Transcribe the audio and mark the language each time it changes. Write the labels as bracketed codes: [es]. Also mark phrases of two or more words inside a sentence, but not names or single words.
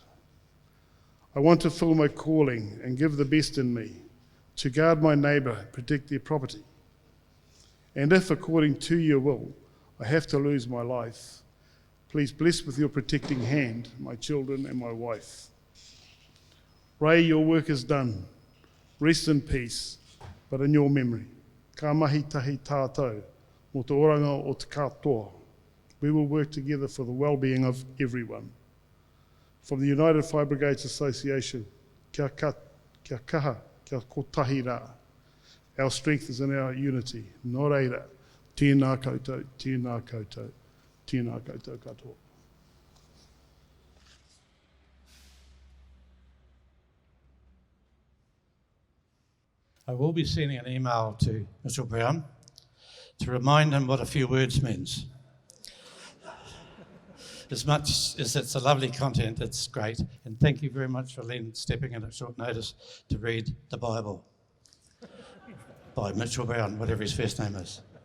[en] I want to fill my calling and give the best in me, to guard my neighbour, protect their property. And if, according to your will, I have to lose my life, please bless with your protecting hand my children and my wife. Ray, your work is done. Rest in peace, but in your memory. [mi] Ka mahi tahi tātou, mo te oranga o te katoa. [en] We will work together for the well-being of everyone. From the United Fire Brigades Association, [mi] kia kaha, kia kotahi rā. [en] Our strength is in our unity. [mi] Nō reira, tēnā koutou, tēnā koutou, tēnā koutou katoa. [en] I will be sending an email to Mitchell Brown to remind him what a few words means. As much as it's a lovely content, it's great. And thank you very much for Len stepping in at short notice to read the Bible by Mitchell Brown, whatever his first name is.